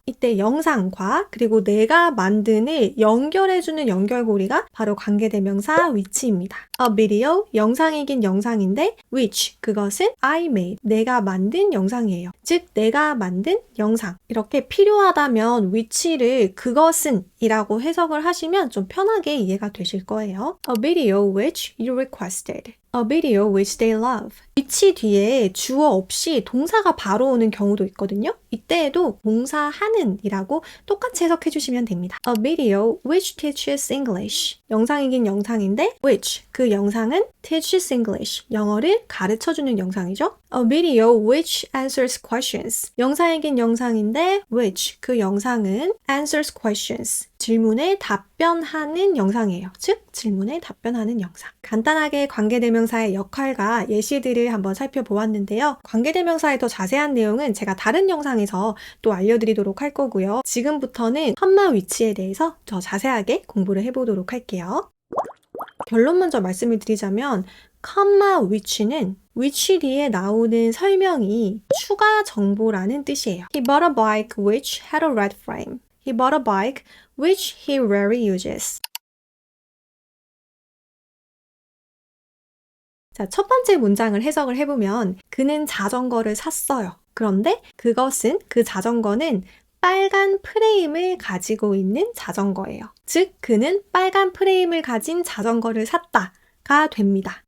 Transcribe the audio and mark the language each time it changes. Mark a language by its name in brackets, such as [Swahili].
[Korean] 이때 영상과 그리고 내가 만든을 연결해주는 연결고리가 바로 관계대명사 which입니다. [English] A video, [Korean] 영상이긴 영상인데 which, 그것은 [English] I made, [Korean] 내가 만든 영상이에요. 즉 내가 만든 영상. 이렇게 필요하다면 which를 그것은 이라고 해석을 하시면 좀 편하게 이해가 되실 거예요. [English] A video which you requested. A video which they love. [Korean] which 뒤에 주어 없이 동사가 바로 오는 경우도 있거든요. 이때에도 동사하는 이라고 똑같이 해석해 주시면 됩니다. [English] A video which teaches English. [Korean] 영상이긴 영상인데 which, 그 영상은 [English] teaches English. [Korean] 영어를 가르쳐주는 영상이죠. [English] A video which answers questions. [Korean] 영상이긴 영상인데 which, 그 영상은 [English] answers questions. [Korean] 질문에 답변하는 영상이에요. 즉, 질문에 답변하는 영상. 간단하게 관계대명사의 역할과 예시들을 한번 살펴보았는데요. 관계대명사의 더 자세한 내용은 제가 다른 영상에서 또 알려드리도록 할 거고요. 지금부터는 컴마 위치에 대해서 더 자세하게 공부를 해보도록 할게요. 결론 먼저 말씀을 드리자면 컴마 위치는 which 뒤에 나오는 설명이 추가 정보라는 뜻이에요. [English] He bought a bike which had a red frame. He bought a bike which he rarely uses. [Korean] 자, 첫 번째 문장을 해석을 해보면 그는 자전거를 샀어요. 그런데 그것은, 그 자전거는 빨간 프레임을 가지고 있는 자전거예요. 즉, 그는 빨간 프레임을 가진 자전거를 샀다가 됩니다.